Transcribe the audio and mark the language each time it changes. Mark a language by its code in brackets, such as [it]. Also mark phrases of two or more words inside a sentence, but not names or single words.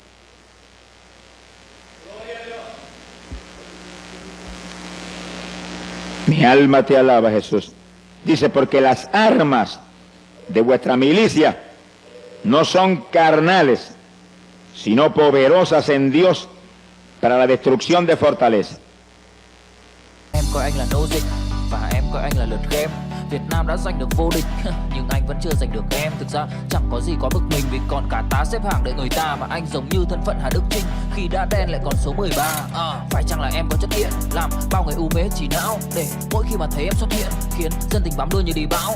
[es] Mi alma te alaba, Jesús. Dice, porque las armas de vuestra milicia no son carnales, sino poderosas en Dios para la destrucción de fortalezas. [vi] Em coi anh là nô dịch và em coi anh là lượt game. Việt Nam đã giành được vô địch nhưng anh vẫn chưa giành được em. Thực ra chẳng có gì có bực mình vì còn cả tá xếp hàng đợi người ta, mà anh giống như thân phận Hà Đức Chinh khi đã đen lại còn số 13. Phải chăng là em có chất điện làm bao người u mê chỉ não, để mỗi khi mà thấy em xuất hiện khiến dân tình bám đuôi như đi bão.